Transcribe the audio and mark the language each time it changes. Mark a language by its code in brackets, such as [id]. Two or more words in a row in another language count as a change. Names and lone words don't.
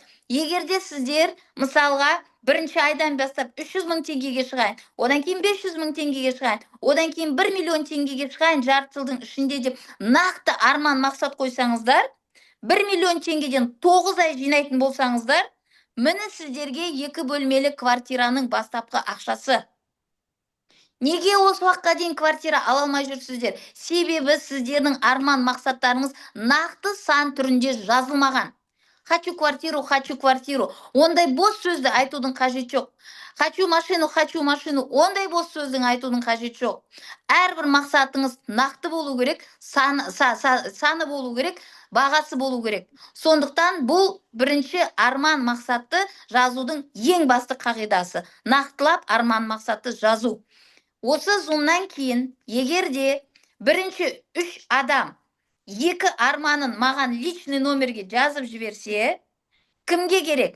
[kk] Егерде сіздер мысалға бірінші айдан бастап 300 мың теңгеге шығайын, одан кейін 500 мың теңгеге шығайын, одан кейін 1 миллион теңгеге шығайын жарты жылдың ішінде деп нақты арман мақсат қойсаңыздар, 1 миллион теңгеден 9 ай жинайтын болсаңыздар, міне сіздерге 2 бөлмелі квартираның бастапқы ақшасы. Неге осы уақытқа дейін квартира ала алмай жүрсіздер? Себебі сіздердің арман мақсаттарыңыз нақты сан түрінде жазылмаған. [ru] Хочу квартиру, хочу квартиру. [kk] Ондай бос сөзді айтудың қажеті жоқ. [ru] Хочу машину, [kk] ондай бос сөздің айтудың қажеті жоқ. Әрбір мақсатыңыз нақты болу керек, саны болу керек, бағасы болу керек. Сондықтан бұл бірінші арман мақсатты жазудың ең басты қағидасы. Нақтылап арман мақсатты жазу. Осы зумнан кейін, егерде бірінші 3 адам 2 арманын маған [ru] личный номерге [kk] жазып жіберсе, кімге керек?